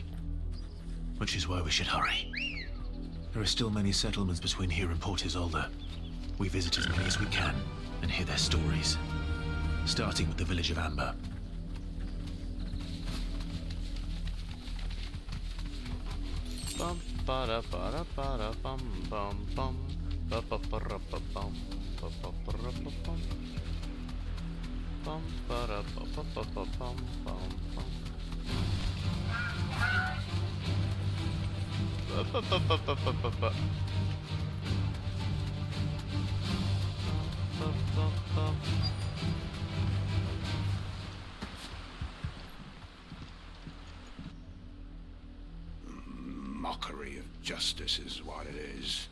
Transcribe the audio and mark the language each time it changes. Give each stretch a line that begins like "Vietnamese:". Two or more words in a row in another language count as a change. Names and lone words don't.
English: Which is why we should hurry. There are still many settlements between here and Port Isolde. We visit as many as we can and hear their stories. Starting with the village of Amber. Bum ba da ba da ba da bum bum bum ba ba ba ra ba bum ba ba ba ra ba bum bum ba da ba ba ba ba bum bum bum ba ba ba ba ba ba ba ba ba. Mockery of justice is what it is.